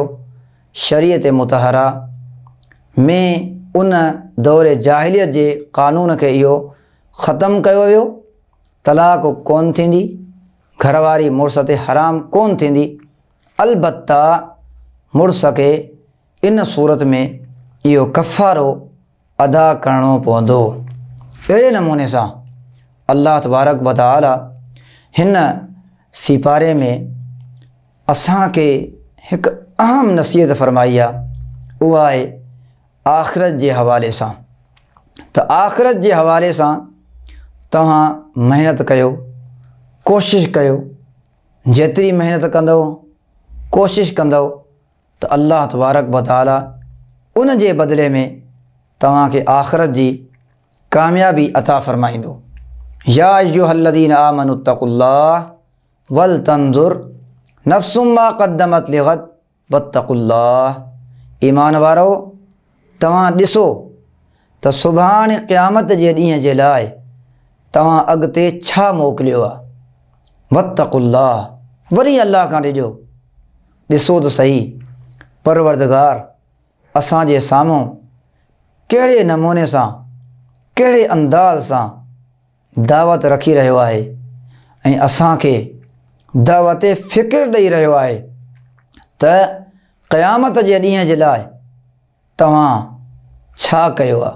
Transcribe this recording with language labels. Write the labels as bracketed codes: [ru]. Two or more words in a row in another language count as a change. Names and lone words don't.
[sd] शरीयत मुतहरा में उन दौर जाहिलियत जे क़ानून खे इहो ख़तमु कयो वियो। तलाक कोन थींदी, घरवारी मुड़ुस ते हराम कोन थींदी। अलबत्ता मुड़ुस खे इन सूरत में इहो कफ़ारो अदा करणो पवंदो। अहिड़े नमूने सां [ar] الله تبارك وتعالى [sd] हिन सिपारे में असांखे हिकु अहम नसीहत फ़रमाई आहे। उहा आहे आख़िरत जे हवाले सां। त आख़िरत जे हवाले सां तव्हां महिनत कयो, कोशिशि कयो। जेतिरी महिनत कंदव, कोशिशि कंदव त [ar] الله تبارك وتعالى [sd] उन जे बदिले में तव्हांखे आख़िरत जी कामयाबी अता फ़रमाईंदो। [ar] يا أيها الذين آمنوا اتقوا الله ولتنظر نفس ما قدمت لغد واتقوا الله. [sd] ईमान वारो, तव्हां ॾिसो त सुभाणे क़यामत जे ॾींहं जे लाइ तव्हां अॻिते छा मोकिलियो आहे। वत्तक़ुल्लाह, वरी अल्लाह खां ॾिजो। ॾिसो त सही परवरदिगार असांजे साम्हूं कहिड़े नमूने सां, कहिड़े अंदाज़ सां दावत रखी रहियो आहे ऐं असांखे दावत फ़िक्र ॾेई रहियो आहे त क़यामत जे ॾींहं जे लाइ तव्हां छा कयो आहे।